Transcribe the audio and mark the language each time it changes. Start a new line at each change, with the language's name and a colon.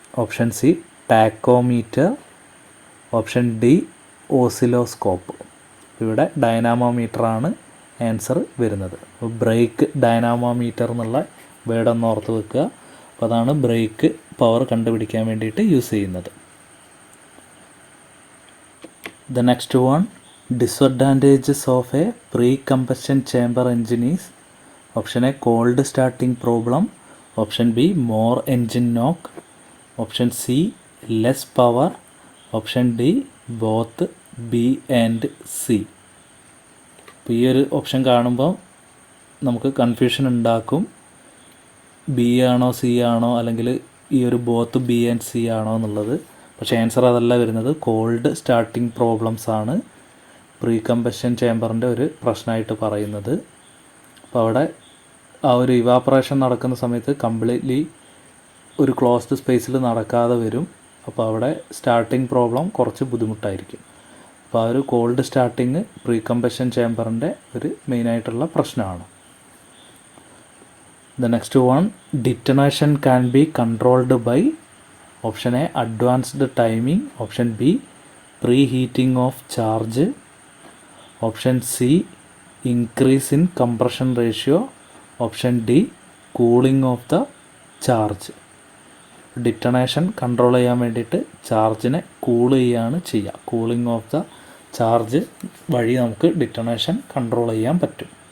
Malayalam: Option C tachometer, option D oscilloscope. ഇവിടെ ഡൈനാമോമീറ്ററാണ് answer വരുന്നത്. Break dynamometer എന്നുള്ള വേർഡ് ഒന്ന് ഓർത്ത് വെക്കുക. അപ്പോൾ അതാണ് ബ്രേക്ക് പവർ കണ്ടുപിടിക്കാൻ വേണ്ടിയിട്ട് യൂസ് ചെയ്യുന്നത്.
English: The next one, disadvantages of a pre-combustion chamber engine is option A, cold starting problem, option B, more engine knock, option C, less power, option D, both B and C.
Malayalam: അപ്പോൾ ഈ ഒരു option കാണുമ്പോൾ നമുക്ക് confusion ഉണ്ടാക്കും. B ആണോ C ആണോ അല്ലെങ്കിൽ ഈ ഒരു ബോത്ത് ബി ആൻഡ് സി ആണോ എന്നുള്ളത്. പക്ഷേ ആൻസർ അതല്ല വരുന്നത്. കോൾഡ് സ്റ്റാർട്ടിംഗ് പ്രോബ്ലംസ് ആണ് പ്രീ കമ്പഷൻ ചേമ്പറിൻ്റെ ഒരു പ്രശ്നമായിട്ട് പറയുന്നത്. അപ്പോൾ അവിടെ ആ ഒരു ഇവാപ്പറേഷൻ നടക്കുന്ന സമയത്ത് കംപ്ലീറ്റ്ലി ഒരു ക്ലോസ്ഡ് സ്പേസിൽ നടക്കാതെ വരും. അപ്പോൾ അവിടെ സ്റ്റാർട്ടിംഗ് പ്രോബ്ലം കുറച്ച് ബുദ്ധിമുട്ടായിരിക്കും. അപ്പോൾ ആ ഒരു കോൾഡ് സ്റ്റാർട്ടിങ് പ്രീ കമ്പഷൻ ചേമ്പറിൻ്റെ ഒരു മെയിനായിട്ടുള്ള പ്രശ്നമാണ്.
English: The next one, detonation can be controlled by option A, advanced timing, option B, preheating of charge, option C, increase in compression ratio, option D, cooling of the charge.
Malayalam: ഡിറ്റണേഷൻ control ചെയ്യാൻ വേണ്ടിയിട്ട് ചാർജിനെ cool ചെയ്യുകയാണ് ചെയ്യുക. Cooling of the charge വഴി നമുക്ക് ഡിറ്റണേഷൻ control ചെയ്യാൻ പറ്റും.